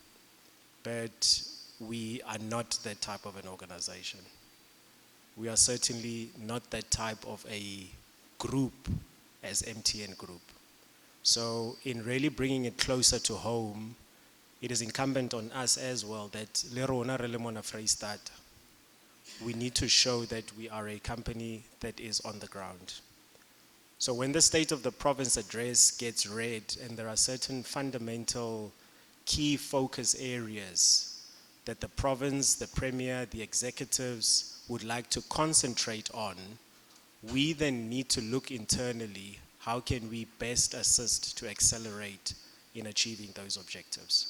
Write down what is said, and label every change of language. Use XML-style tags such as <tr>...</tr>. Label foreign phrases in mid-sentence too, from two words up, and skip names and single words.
<en>But we are not that type of an organization. We are certainly not that type of a group as MTN Group. So in really bringing it closer to home, it is incumbent on us as well that</en> <st>le rona re le mona Freistata,</st> <en>we need to show that we are a company that is on the ground. So when the State of the Province address gets read, and there are certain fundamental key focus areas that the province, the Premier, the executives would like to concentrate on, we then need to look internally, how can we best assist to accelerate in achieving those objectives.</en>